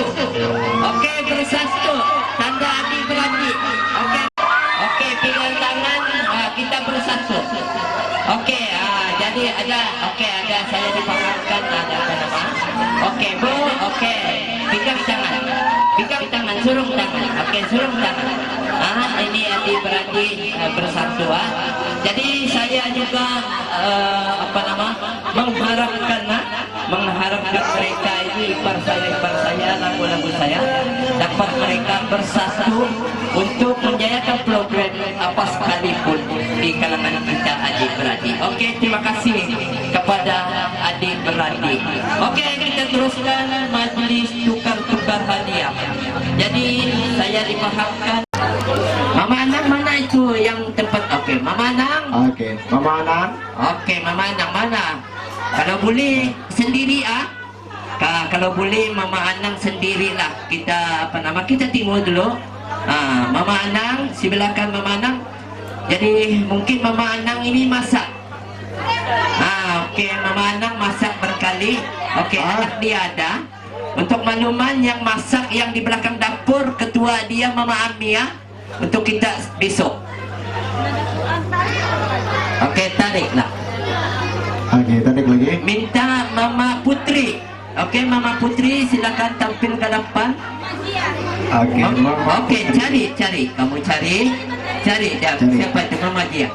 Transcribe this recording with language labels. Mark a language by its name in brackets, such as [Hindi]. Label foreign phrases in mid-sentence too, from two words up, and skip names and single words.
[Malay] Oke, bersatu. Tanda adik-beradik. Oke, pegang tangan. Kita bersatu. Oke, jadi ada saya dipahamkan ada apa nama. Oke, Bu. Oke, pegang tangan, surung tangan. Oke, surung tangan. Ini adik-beradik bersatu. Jadi saya juga mengharapkan mereka ini ipar saya, lagu-lagu saya dapat mereka bersatu untuk menjayakan program apa sekalipun di kalangan kita adik-beradik. Oke, terima kasih kepada adik-beradik. Oke, kita teruskan majelis tukar-tukar hadiah. Jadi saya dipahamkan. Mama Anang mana itu yang tempat? Oke, Mama Anang. Oke, Mama Anang. Oke, Mama Anang mana? Kalau boleh sendiri kalau boleh Mama Anang sendirilah. Kita kita timur dulu. Mama Anang, silakan Mama Anang. Jadi mungkin Mama Anang ini masak. Oke, Mama Anang masak berkali. Oke, anak dia ada. Untuk makluman yang masak yang di belakang dapur, ketua dia Mama Amia. Untuk kita besok. Oke, tariklah. Oke, tarik lagi. Minta Mama Putri. Oke, Mama Putri silakan tampil ke depan. Oke, Oke, cari. Kamu cari. Siapa itu Mama dia?